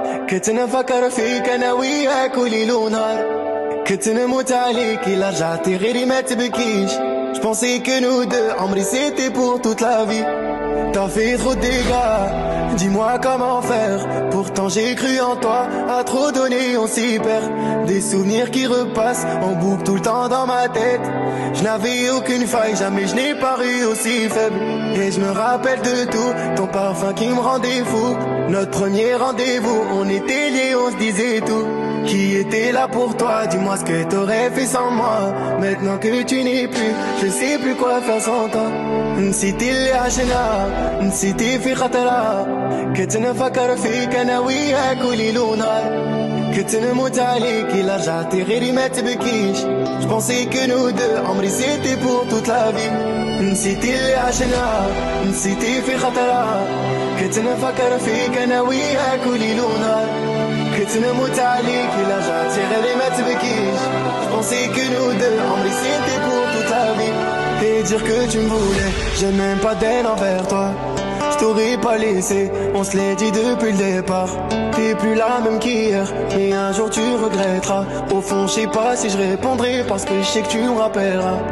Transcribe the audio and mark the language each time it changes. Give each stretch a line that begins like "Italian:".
Arabic: كنت نفكر فيك انا وياك وليل ونهار كنت نموت عليك إلا رجعتي غيري ما تبكيش.
French: Je pensais que nous deux, Amri c'était pour toute la vie. T'as fait trop de dégâts, dis-moi comment faire. Pourtant j'ai cru en toi, à trop donner on s'y perd. Des souvenirs qui repassent en boucle tout le temps dans ma tête. Je n'avais aucune faille, jamais je n'ai paru aussi faible. Et je me rappelle de tout, ton parfum qui me rendait fou. Notre premier rendez-vous, on était liés, on se disait tout. Qui était là pour toi? Dis-moi ce que t'aurais fait sans moi. Maintenant que tu n'es plus, je sais plus quoi faire sans toi.
Arabic: نسيتي اللي عشنا، نسيتي في خطرة. كنت نفكر فيك انا وياك وليل ونهار. كنت نموت عليك إلا رجعتي غيري ما تبكيش.
French: Je pensais que nous deux,
Arabic: عمري
French: c'était pour toute la vie.
Arabic: نسيتي اللي عشنا، نسيتي في خطرة. كنت نفكر فيك انا وياك وليل ونهار. كنت نموت عليك إلا رجعتي غيري ما تبكيش.
French: Je pensais que nous deux,
Arabic: عمري
French: c'était pour toute la vie. Et dire que tu me voulais, j'ai même pas d'haine envers toi. Je t'aurais pas laissé, on se l'est dit depuis le départ. T'es plus la même qu'hier, mais un jour tu regretteras. Au fond je sais pas si je répondrai, parce que je sais que tu me rappelleras.